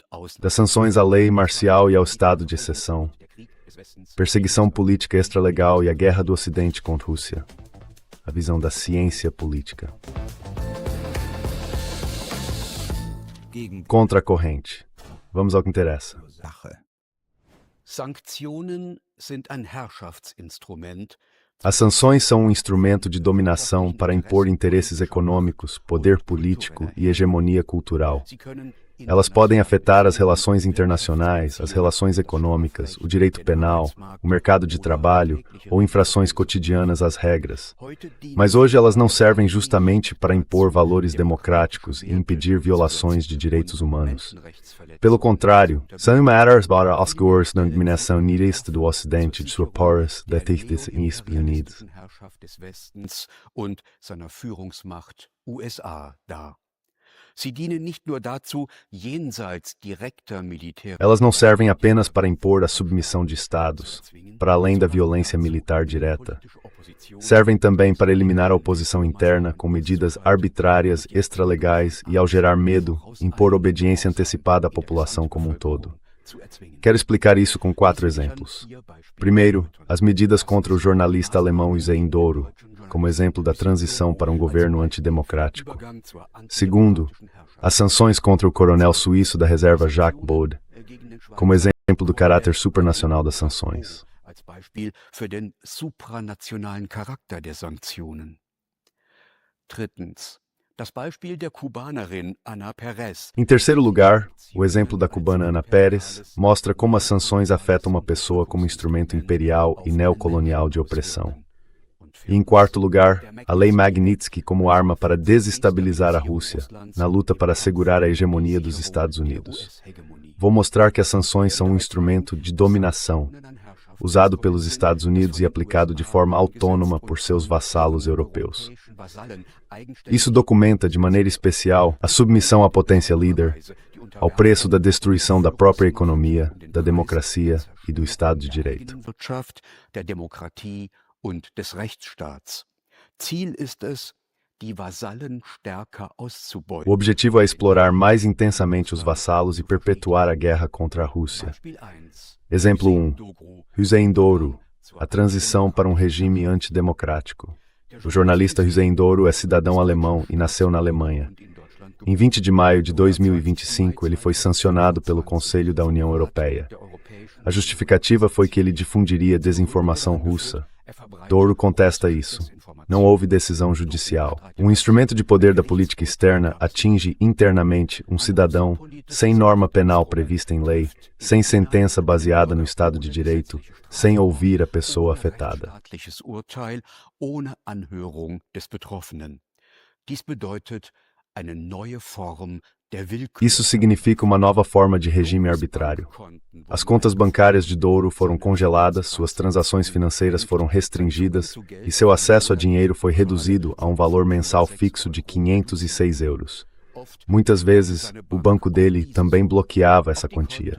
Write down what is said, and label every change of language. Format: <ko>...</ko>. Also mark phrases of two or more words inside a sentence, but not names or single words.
<pt>Das sanções à lei marcial e ao estado de exceção, perseguição política extralegal e a guerra do Ocidente contra a Rússia. A visão da ciência política. Contra a corrente. Vamos ao que interessa.</pt> <de>Sanktionen sind ein Herrschaftsinstrument.</de> <pt>As sanções são um instrumento de dominação para impor interesses econômicos, poder político e hegemonia cultural. Elas podem afetar as relações internacionais, as relações econômicas, o direito penal, o mercado de trabalho ou infrações cotidianas às regras. Mas hoje elas não servem justamente para impor valores democráticos e impedir violações de direitos humanos. Pelo contrário, são uma para as coisas da dominação nihilista do Ocidente de sua pares da Estados Unidos.</pt> <de>Und seiner Führungsmacht USA dar. Sie dienen nicht nur dazu, jenseits direkter militärischer.</de> <pt>Elas não servem apenas para impor a submissão de estados, para além da violência militar direta. Servem também para eliminar a oposição interna com medidas arbitrárias, extralegais e, ao gerar medo, impor obediência antecipada à população como um todo. Quero explicar isso com 4 exemplos. Primeiro, as medidas contra o jornalista alemão Hüseyin Doğru, como exemplo da transição para um governo antidemocrático. Segundo, as sanções contra o coronel suíço da reserva Jacques Baude, como exemplo do caráter supranacional das sanções.</pt> <de>Als Beispiel für den supranationalen Charakter der Sanktionen. Drittens, das Beispiel der Kubanerin Ana Pérez.</de> <pt>Em terceiro lugar, o exemplo da cubana Ana Pérez mostra como as sanções afetam uma pessoa como instrumento imperial e neocolonial de opressão. E em quarto lugar, a Lei Magnitsky como arma para desestabilizar a Rússia, na luta para assegurar a hegemonia dos Estados Unidos. Vou mostrar que as sanções são um instrumento de dominação, usado pelos Estados Unidos e aplicado de forma autônoma por seus vassalos europeus. Isso documenta de maneira especial a submissão à potência líder, ao preço da destruição da própria economia, da democracia e do Estado de Direito.</pt> <de>Und des Rechtsstaats. Ziel ist es, die Vasallen stärker auszubeuten.</de> <pt>O objetivo é explorar mais intensamente os vassalos e perpetuar a guerra contra a Rússia. Exemplo 1. Hüseyin Doğru, a transição para um regime antidemocrático. O jornalista Hüseyin Doğru é cidadão alemão e nasceu na Alemanha. Em 20 de maio de 2025, ele foi sancionado pelo Conselho da União Europeia. A justificativa foi que ele difundiria desinformação russa. Doğru contesta isso. Não houve decisão judicial. Um instrumento de poder da política externa atinge internamente um cidadão sem norma penal prevista em lei, sem sentença baseada no Estado de Direito, sem ouvir a pessoa afetada.</pt> <de>Ohne Anhörung des Betroffenen. Dies bedeutet eine neue Form.</de> <pt>Isso significa uma nova forma de regime arbitrário. As contas bancárias de Doğru foram congeladas, suas transações financeiras foram restringidas e seu acesso a dinheiro foi reduzido a um valor mensal fixo de 506 euros. Muitas vezes, o banco dele também bloqueava essa quantia.</pt>